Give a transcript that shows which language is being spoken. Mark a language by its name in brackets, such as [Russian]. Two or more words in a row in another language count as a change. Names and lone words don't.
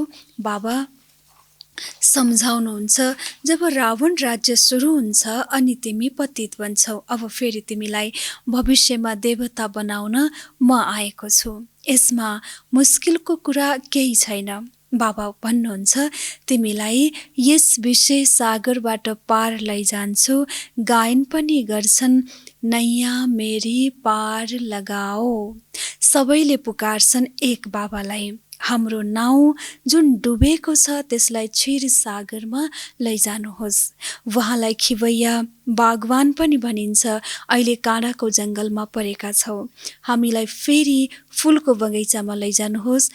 [Nepali] बाबा सम्झाउनुहुन्छ जब रावण राज्य सुरु हुन्छ अनि तिमी पतित बन्छौ, अब फेरि तिमीलाई भविष्यमा देवता बनाउन म आएको छु। यसमा मुस्किलको कुरा केही छैन। बाबा भन्नुहुन्छ तिमीलाई यस विषय सागरबाट पार लैजान्छु। गायन पनि गर्छन्, [Hindi] नैया मेरी पार लगाओ। [Nepali] सबैले पुकार्छन् एक बाबालाई। हाम्रो नाउँ जुन डुबेको छ त्यसलाई क्षीर सागरमा लैजानुहोस्। उहाँलाई खिवैया बागवान पनि भनिन्छ। अहिले काँडाको जङ्गलमा परेका छौँ, हामीलाई फेरि फुलको बगैँचामा लैजानुहोस्।